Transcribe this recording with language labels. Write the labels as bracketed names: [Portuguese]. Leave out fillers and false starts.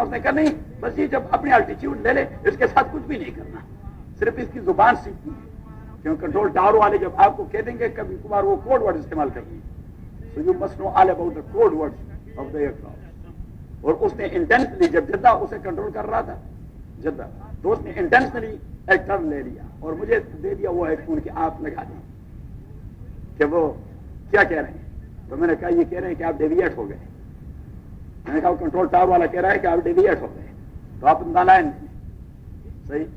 [Urdu] اس نے کہا نہیں، بس یہ جب اپنی الٹیچیوڈ لے لے اس کے ساتھ کچھ بھی نہیں کرنا، صرف اس کی زبان سیکھنی ہے. کیوں کنٹرول ٹاور والے جب آپ کو کہہ دیں گے کبھی کبھار وہ کوڈ ورڈ استعمال کریں گے. [English] So you must know all about the code words of the aircraft. [Urdu] اور اس نے انٹینشنلی جب جدہ اسے کنٹرول کر رہا تھا جدہ، تو اس نے انٹینشنلی ایک ٹرن لے لیا اور مجھے دے دیا وہ ہیڈ فون کہ آپ لگا دیں کہ وہ کیا کہہ رہے ہیں. تو میں نے کہا یہ کہہ رہے ہیں کہ آپ ڈیویٹ ہو گئے. میں نے کہا کنٹرول ٹاور والا کہہ رہا ہے کہ آپ ڈیویٹ ہو گئے تو آپ لائن لیں صحیح.